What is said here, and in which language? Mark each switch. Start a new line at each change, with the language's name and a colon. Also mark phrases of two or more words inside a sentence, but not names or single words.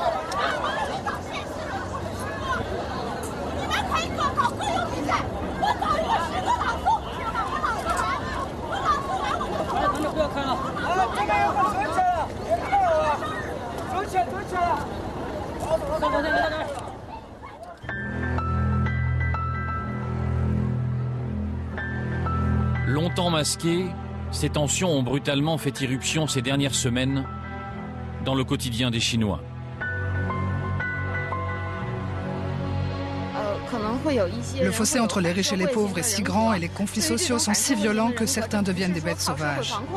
Chinese: 你们可以搞个人比赛，我搞一个10个朗诵，我朗诵完我就。不要看了。这边有个走起来了，别看了啊！走起来，走起来。
French: Longtemps masquées, ces tensions ont brutalement fait irruption ces dernières semaines dans le quotidien des Chinois. Le fossé entre les riches et les pauvres est si grand et les conflits sociaux sont si violents que certains deviennent des bêtes sauvages.